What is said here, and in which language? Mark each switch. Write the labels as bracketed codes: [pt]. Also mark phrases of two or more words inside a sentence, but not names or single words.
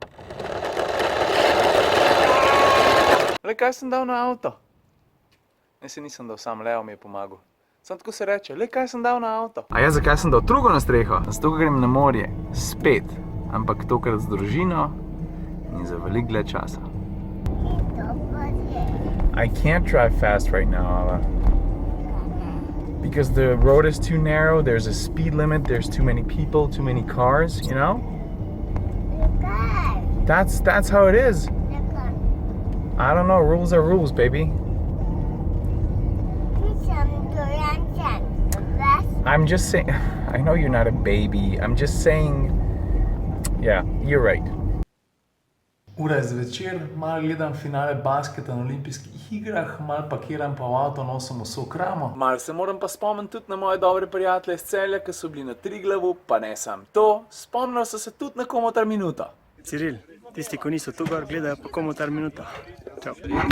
[sl] Le, kaj sem dal na avto? Ne, se nisem dal sam, Leo mi je pomagal. Sam tako se reče, le, kaj sem dal na avto? A ja, zakaj sem dal trugo na streho? Zato, ko grem na morje, spet, ampak tokrat z družino in za veliko dlje časa. [en] I can't drive fast right now, Ava. Because the road is too narrow, there's a speed limit, there's too many people, too many cars, you know? That's how it is. I don't know, rules are rules, baby. I'm just saying, I know you're not a baby, I'm just saying, yeah, you're right. [sl] Ura je zvečer, malo gledam finale basketa na olimpijskih igrah, malo pakiram pa v avto, nosim vso kramo. Malo se moram pa spomniti tudi na moje dobre prijatelje iz Celja, ki so bili na Triglavu, pa ne sam to, spomnil so se tudi na Komotar minuto. Ciril, tisti, ko niso tu gor, gledajo pa Komotar minuto.